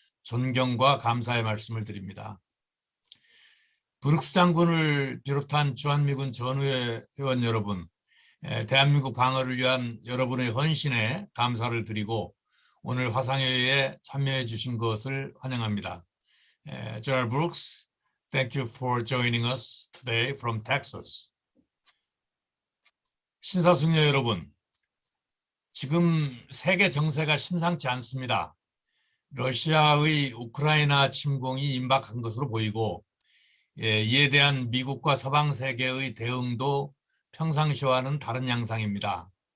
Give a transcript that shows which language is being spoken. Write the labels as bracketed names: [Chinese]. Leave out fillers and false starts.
[Korean] 존경과 감사의 말씀을 드립니다. 브룩스 장군을 비롯한 주한미군 전후회 회원 여러분, 대한민국 방어를 위한 여러분의 헌신에 감사를 드리고 오늘 화상회의에 참여해 주신 것을 환영합니다. [English] General Brooks, thank you for joining us today from Texas. [Korean] 신사숙녀 여러분, 지금 세계 정세가 심상치 않습니다. 러시아의 우크라이나 침공이 임박한 것으로 보이고, 이에 대한 미국과 서방 세계의 대응도 평상시와는 다른 양상입니다.